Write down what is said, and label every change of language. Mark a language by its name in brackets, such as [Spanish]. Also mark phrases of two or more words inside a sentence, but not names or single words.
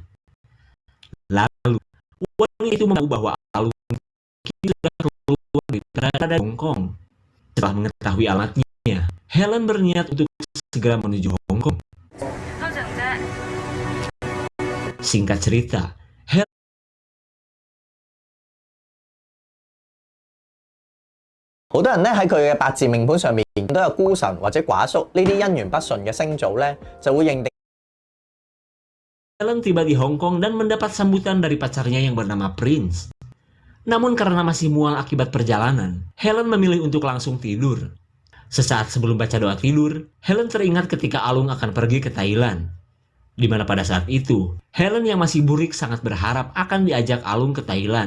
[Indonesian] Lalu, wanita itu mengaku bahwa Alung kini sudah keluar dari Hong Kong. Setelah mengetahui alamatnya, Helen berniat untuk segera menuju Hong Kong. Singkat cerita, Helen [Cantonese] 好多人咧喺佢嘅八字命盤上面都有孤神或者寡宿呢啲姻緣不順嘅星組咧，就會認定 [Indonesian] Helen tiba di Hong Kong dan mendapat sambutan dari pacarnya yang bernama Prince. Namun karena masih mual akibat perjalanan, Helen memilih untuk langsung tidur. Sesaat sebelum baca doa tidur, Helen teringat ketika Alung akan pergi ke Thailand. Di mana pada saat itu, Helen yang masih burik sangat berharap akan diajak Alung ke Thailand.